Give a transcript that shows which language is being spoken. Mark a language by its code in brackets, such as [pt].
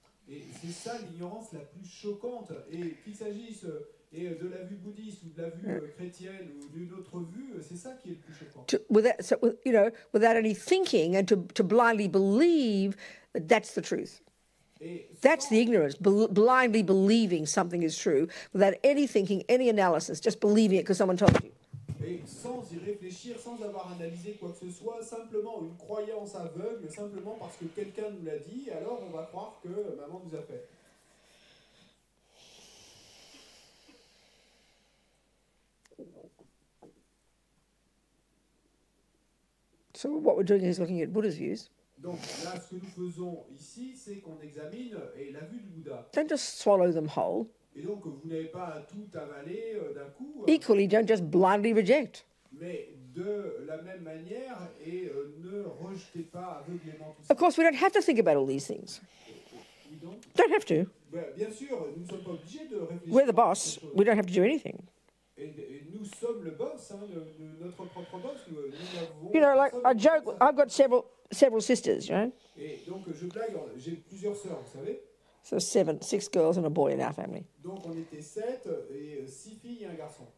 [fr] Et c'est ça l'ignorance la plus choquante. Et qu'il s'agisse de la vue bouddhiste ou de la vue chrétienne ou d'une autre vue, c'est ça qui est le plus choquant. [en] Without any thinking and to blindly believe that that's the truth. That's the ignorance, blindly believing something is true without any thinking, any analysis, just believing it because someone told you. [fr] Et sans y réfléchir, sans avoir analysé quoi que ce soit, simplement une croyance aveugle, simplement parce que quelqu'un nous l'a dit, alors on va croire que maman nous a fait. [en] So what we're doing is looking at Buddha's views. [fr] Donc là, ce que nous faisons ici, c'est qu'on examine la vue du Bouddha. [en] Don't just swallow them whole. [fr] Et donc, vous n'avez pas à tout avaler d'un coup. [en] Equally, don't just blindly reject. [fr] Mais de la même manière, ne rejetez pas aveuglément tout ça. [en] Of course, we don't have to think about all these things. Don't have to. [fr] Bien sûr, nous ne sommes pas obligés de réfléchir. [en] We're the boss. We don't have to do anything. [fr] Et nous sommes le boss, notre propre boss. Nous avons, [en] you know, like I joke, I've got several sisters, you know. [fr] Et donc, je blague, j'ai plusieurs sœurs, vous savez. [en] So 6 girls and a boy in our family. [fr] Donc, on était 7 et 6 filles et un garçon.